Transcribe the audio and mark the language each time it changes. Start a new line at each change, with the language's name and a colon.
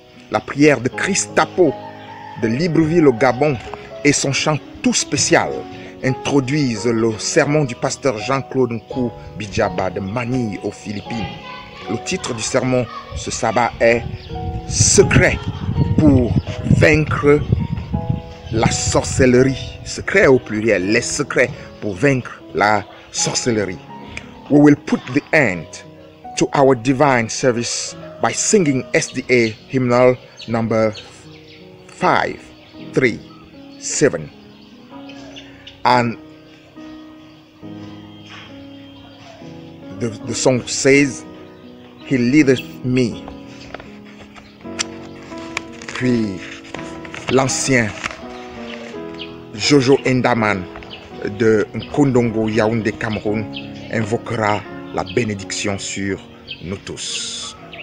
French: La prière de Christapo de Libreville au Gabon et son chant tout spécial introduisent le sermon du pasteur Jean-Claude Nkou Bijaba de Manille aux Philippines. Le titre du sermon ce sabbat est Secret pour vaincre la sorcellerie. Secret au pluriel, les secrets pour vaincre la sorcellerie.
English: We will put the end to our divine service by singing SDA hymnal number 537. And the song says, He leadeth me.
French: puis l'ancien Jojo Endaman de Nkondongo Yaoundé Cameroun invoquera la bénédiction sur nous tous.